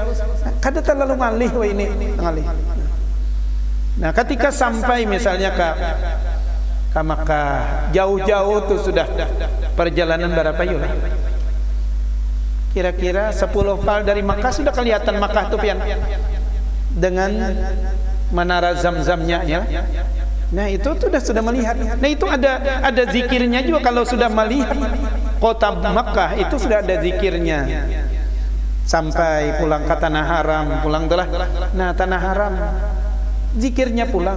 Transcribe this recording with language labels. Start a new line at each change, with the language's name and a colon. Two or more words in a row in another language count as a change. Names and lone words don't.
Banjar: Kada terlalu ngalih wah ini ngalih. Nah ketika sampai misalnya ke Makkah jauh-jauh tuh sudah perjalanan berapa yuk?
Indonesian: Kira-kira 10 fal dari Makkah sudah kelihatan Makkah tuh pian dengan menara zam-zamnya ya. Nah itu sudah melihat. Nah itu ada zikirnya juga kalau sudah melihat kota Makkah itu sudah ada zikirnya.
Banjar: Sampai pulang ke tanah haram, pulang telah. Nah tanah haram zikirnya pulang.